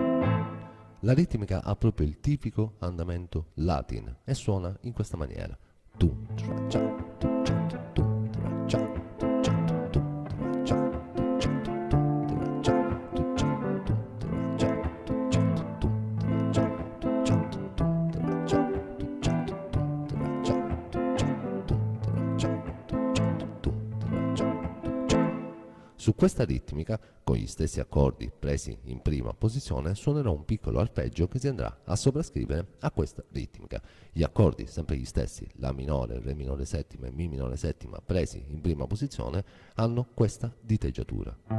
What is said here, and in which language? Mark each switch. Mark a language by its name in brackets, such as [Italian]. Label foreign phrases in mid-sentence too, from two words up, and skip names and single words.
[Italian] La ritmica ha proprio il tipico andamento latin e suona in questa maniera. tu, tra cha, tu cha, tu tra cha, tu cha, tu tra cha, tu cha, tu tra cha, tu cha, tu tra cha, tu cha, tu tra cha, tu cha, tu tra cha, tu cha, tu tra cha, tu cha, tu tra cha, tu cha, tu tra cha. Su questa ritmica, con gli stessi accordi presi in prima posizione, suonerò un piccolo arpeggio che si andrà a sovrascrivere a questa ritmica. Gli accordi, sempre gli stessi, La minore, Re minore settima e Mi minore settima, presi in prima posizione, hanno questa diteggiatura.